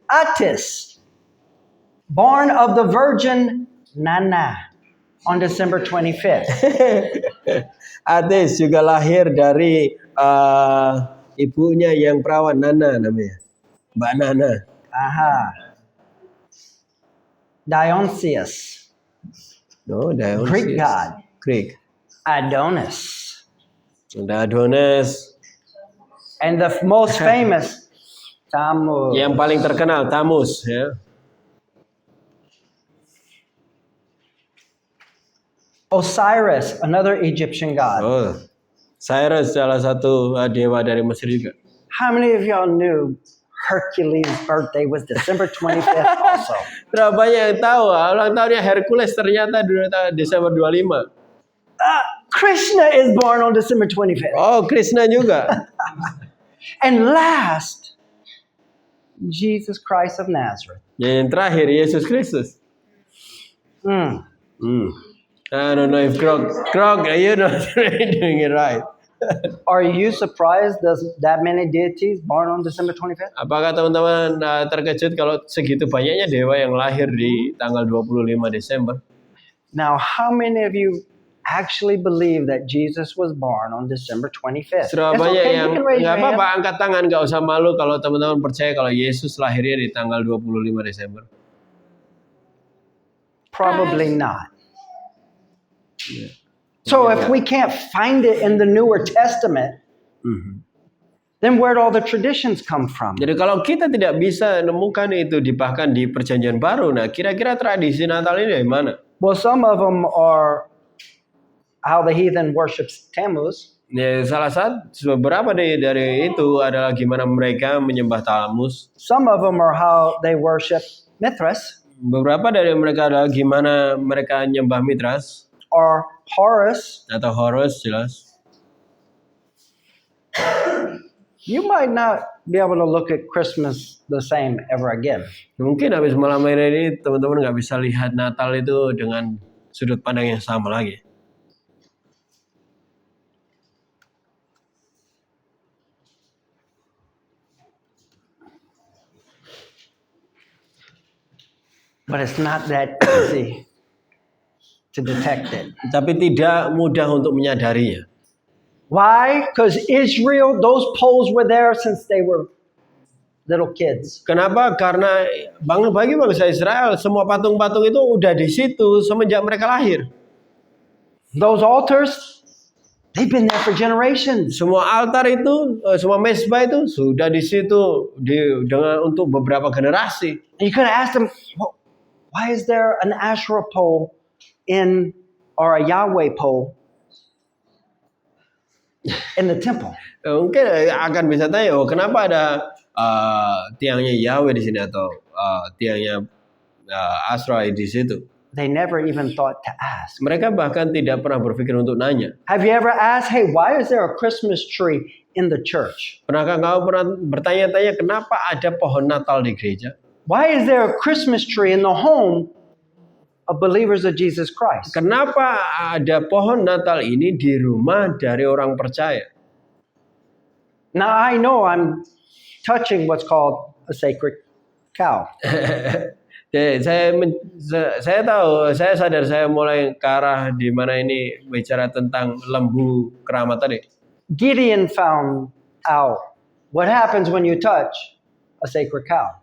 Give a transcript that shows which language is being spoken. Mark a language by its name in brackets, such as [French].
[English] Attis, born of the Virgin Nana on December 25th. [Indonesian] Attis juga lahir dari ibunya yang perawan Nana namanya. Mbak Nana. Aha. [English] Dionysius, No, Dionysius. Greek god. Greek. Adonis. [Indonesian] Ada Adonis. [English] And the most famous, Tammuz. [Indonesian] Yang paling terkenal Tamus ya. [English] Osiris, another Egyptian god. Oh. [Indonesian] Cyrus salah satu dewa dari Mesir juga. [English] How many of y'all knew Hercules' birthday was December 25th also? [Indonesian] Berapa banyak yang tahu ulang tahunnya Hercules ternyata Desember 25. [English] Krishna is born on December 25th. [Indonesian] Oh, Krishna juga. [English] And last, Jesus Christ of Nazareth. [Indonesian] Yang terakhir Yesus Kristus. Hmm. [English] I don't know if Krog, you're not doing it right. Are you surprised there's that many deities born on December 25th? [Indonesian] Apakah teman-teman terkejut kalau segitu banyaknya dewa yang lahir di tanggal 25 Desember? [English] Now, how many of you actually believe that Jesus was born on December 25th? [Indonesian] Berapa [English] It's [Indonesian] banyak [English] okay, [Indonesian] yang [English] you can raise your [Indonesian] nggak apa-apa [English] hand. [Indonesian] angkat tangan, nggak usah malu kalau teman-teman percaya kalau Yesus lahirnya di tanggal 25 Desember. [English] Probably not. So if we can't find it in the Newer Testament, then where'd all the traditions come from? [Indonesian] Jadi kalau kita tidak bisa nemukan itu bahkan di Perjanjian Baru, nah kira-kira tradisi Natal ini dari mana? [English] Well, some of them are how the heathen worships Tammuz. [Indonesian] Ya, salah satu beberapa dari itu adalah gimana mereka menyembah Tamus. [English] Some of them are how they worship Mithras [Indonesian] Beberapa dari mereka adalah gimana mereka menyembah Mithras [English] or Horus. [Indonesian] atau Horus jelas. [English] you might not be able to look at Christmas the same ever again. [Indonesian] Mungkin habis malam ini teman-teman nggak bisa lihat Natal itu dengan sudut pandang yang sama lagi. [English] But it's not that easy to detect it. [Indonesian] Tapi tidak mudah untuk menyadarinya. [English] Why? Because Israel, those poles were there since they were little kids. [Indonesian] Kenapa? Karena bagi bangsa Israel semua patung-patung itu udah di situ semenjak mereka lahir. [English] Those altars, they've been there for generations. [Indonesian] Semua altar itu, semua mesbah itu sudah di situ dengan untuk beberapa generasi. [English] And you could have asked them, well, why is there an Asherah pole or a Yahweh pole in the temple? [Indonesian] Mungkin akan bisa tanya, oh kenapa ada tiangnya Yahweh di sini atau tiangnya Asra di situ? [English] They never even thought to ask. [Indonesian] Mereka bahkan tidak pernah berpikir untuk nanya. [English] Have you ever asked, hey, why is there a Christmas tree in the church? [Indonesian] Pernahkah kamu pernah bertanya-tanya kenapa ada pohon Natal di gereja? [English] Why is there a Christmas tree in the home of believers of Jesus Christ? [Indonesian] Kenapa ada pohon Natal ini di rumah dari orang percaya? [English] Now, I know I'm touching what's called a sacred cow. [Indonesian] Saya tahu, saya sadar saya mulai ke arah di mana ini bicara tentang lembu keramat tadi. [English] Gideon found out what happens when you touch a sacred cow.